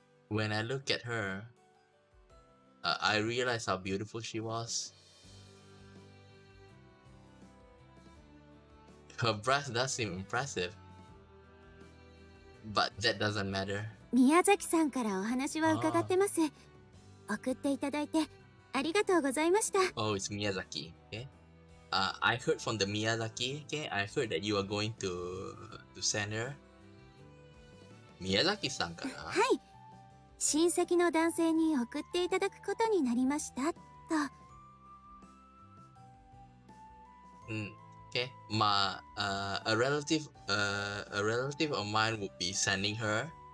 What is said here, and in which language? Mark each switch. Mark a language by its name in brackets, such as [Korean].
[English] When I look at her, I realize how beautiful she was. Her breast does seem impressive, but that doesn't matter. [Japanese] 宮崎さんからお話は伺ってます。送っていただいてありがとうございました。 [English] Oh, it's Miyazaki. Okay. I heard from the Miyazaki. Okay, I heard that you are going to send her. Miyazaki-san [Japanese] かな？はい。親戚の男性に送っていただくことになりましたと。 [English] Okay. A relative of mine would be sending her.